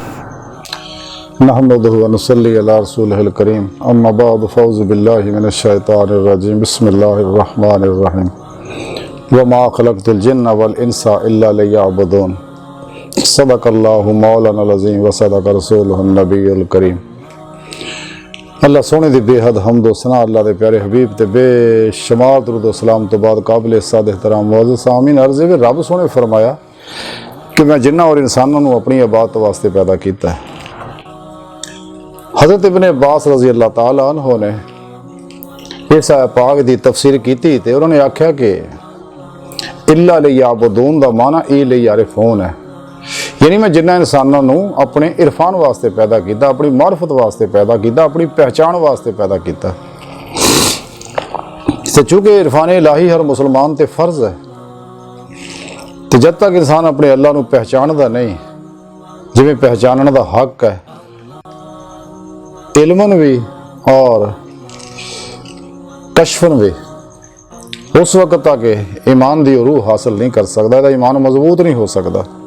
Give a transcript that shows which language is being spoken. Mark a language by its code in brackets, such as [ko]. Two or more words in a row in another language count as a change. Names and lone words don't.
[ar] نحمده ونصلي على رسوله الكريم. أما بعد فأعوذ بالله من الشيطان الرجيم۔ بسم الله الرحمن الرحيم. وما خلقت الجن والإنس إلا ليعبدون. صدق الله مولانا العظيم وصدق رسوله النبي الكريم. [pa] اللہ سوہنے دی بےحد حمد و ثنا اللہ دے پیارے حبیب تے بےشمار درود و سلام توں بعد قابل عزت احترام معزز سامعین عرض ہے کہ رب سوہنے فرمایا کہ میں جناں اور انسانوں کو اپنی عبادت واسطے پیدا کیا ہے. [ur] حضرت ابن عباس [ar] رضي الله تعالى عنه [ur] نے اس آیت پاک کی تفسیر کی تو انہوں نے آکھیا کہ [ar] إلا ليعبدون [ur] دا معنی ای لیعرفون ہے، یعنی میں جناں انسانوں کو اپنے عرفان واسطے پیدا کیا، اپنی معرفت واسطے پیدا کیا، اپنی پہچان واسطے پیدا کیا. تو چونکہ عرفان الٰہی ہر مسلمان تے فرض ہے، تو جب تک انسان اپنے اللہ کو پہچانتا نہیں، جیویں پہچاننے کا حق ہے علماً بھی اور کشفاً بھی، اس وقت تک ایمان کی روح حاصل نہیں کر سکتا، ایمان مضبوط نہیں ہو سکتا.